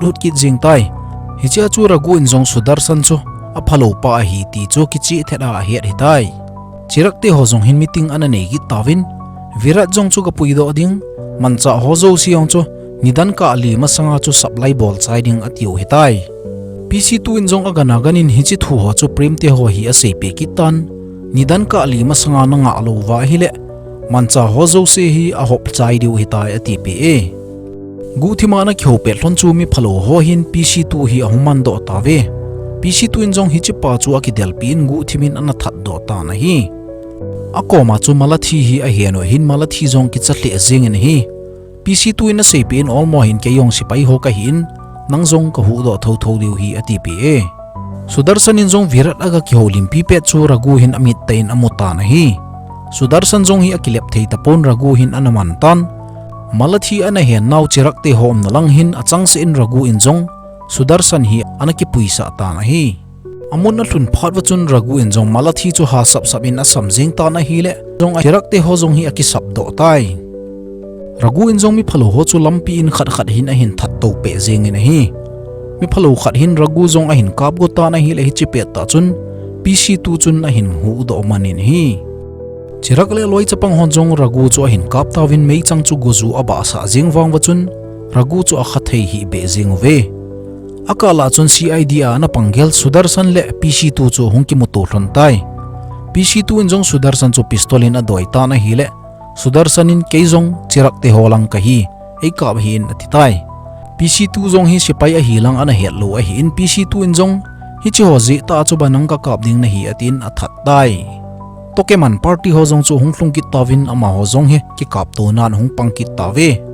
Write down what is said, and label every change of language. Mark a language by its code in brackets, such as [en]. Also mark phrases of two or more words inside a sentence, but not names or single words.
[tcz] hut ki jing tai hi cha chu ragu in jong sudarsan chu a phalo pa a hi ti chu ki chi theda a het hitai chirak te ho jong hin meeting ana nei gi tawin virat jong chu ka pui do ding mancha ho zo siong chu nidan ka ali ma sanga chu supply bol chai ding atiu hitai pc2 in jong agana ganin hi chi thu ho chu prem te ho hi a sei pe ki tan nidan ka ali ma sanga na nga lo wa hi le mancha ho zo se hi a hop chai diu hitai ati pe gu thimana khyo pe hlon chu mi phalo ho hin pc2 hi ahuman do ta ve pc2 in jong hi chi pa chu aki del pin gu thimin ana that do ta na hi akoma chu malathi hi a hiano hin malathi jong ki chatle jing in hi pc2 in a sei pin all mo hin ke yong sipai ho ka hin nang jong ka hu do tho tho diu hi ati pe sudarsan in jong virat aga ki holim pi pe chu ragu hin amit tain amuta na hi sudarsan jong hi akilep thei tapon ragu hin anaman tan malathi ana hen naw chirak te hom na lang hin achang se in ragu in jong sudarsan hi anaki puisa ta na hi amun na thun phat wa chun ragu in jong malathi chu ha sap sap in asam jing ta na hi le jong chirak te ho jong hi aki sap do tai ragu in zong mi phalo ho chu lampi in khat khat hin a hin that to pe zeng in a hi mi phalo khat hin ragu zong a hin kap go ta na hi le hi chi pe ta chun PC2 chun a hin hu do manin hi chirak le loi chapang hon zong ragu chu a hin kap ta win mei chang chu gozu aba sa jing wang wa chun ragu chu a khathei hi be jing ve akala chun CID a na panggel Sudarsan le PC2 chu hungki mutu hlon tai PC2 in zong Sudarsan chu pistolin a doi ta na hi le Sudarsanin keizong chirak te holang ka hi ei ka hin atitai PC2 zong hi sipai a hilang ana het lo a hi in PC2 in zong hi chi hozi ta chu banang ka kap ding na hi atin athat tai tokeman party ho zong chu hunglung ki tawin ama ho zong he ki kap to nan hung pangki tawe